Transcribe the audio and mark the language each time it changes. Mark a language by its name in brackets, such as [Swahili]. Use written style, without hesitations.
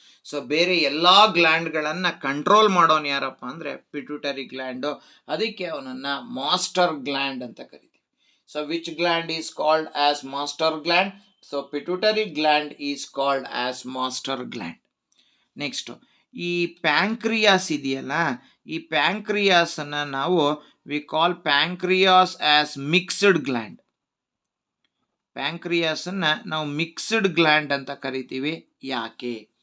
[Kannada] So ಬೇರೆ ಎಲ್ಲ ಗ್ಲ್ಯಾಂಡ್ಗಳನ್ನು control ಮಾಡೋನು ಯಾರಪ್ಪ ಅಂದರೆ ಪಿಟ್ಯೂಟರಿ ಗ್ಲ್ಯಾಂಡು. ಅದಕ್ಕೆ ಅವನನ್ನು ಮಾಸ್ಟರ್ ಗ್ಲ್ಯಾಂಡ್ ಅಂತ ಕರಿತೀವಿ. [English] So which gland is called as master gland? So pituitary gland is called as master gland. [Kannada] Next, ಈ ಪ್ಯಾಂಕ್ರಿಯಾಸ್ ಇದೆಯಲ್ಲ, ಈ ಪ್ಯಾಂಕ್ರಿಯಾಸನ್ನು ನಾವು [English] We call pancreas as mixed gland. [Kannada] ಪ್ಯಾಂಕ್ರಿಯಾಸನ್ನು ನಾವು ಮಿಕ್ಸ್ಡ್ ಗ್ಲ್ಯಾಂಡ್ ಅಂತ ಕರಿತೀವಿ. ಯಾಕೆ?